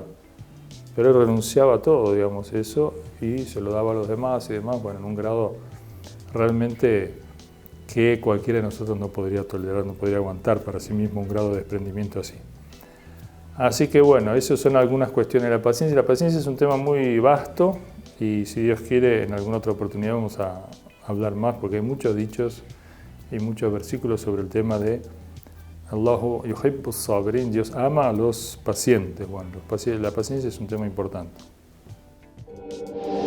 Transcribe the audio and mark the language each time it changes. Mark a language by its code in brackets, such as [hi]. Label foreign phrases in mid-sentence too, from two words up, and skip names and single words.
[es] Pero él renunciaba a todo, digamos, eso, y se lo daba a los demás y demás, en un grado realmente que cualquiera de nosotros no podría tolerar, no podría aguantar para sí mismo un grado de desprendimiento así. Así que esas son algunas cuestiones de la paciencia. La paciencia es un tema muy vasto y si Dios quiere, en alguna otra oportunidad vamos a hablar más porque hay muchos dichos y muchos versículos sobre el tema de [ar] الله يحب الصابرين, [es] Dios ama a los pacientes. La paciencia es un tema importante.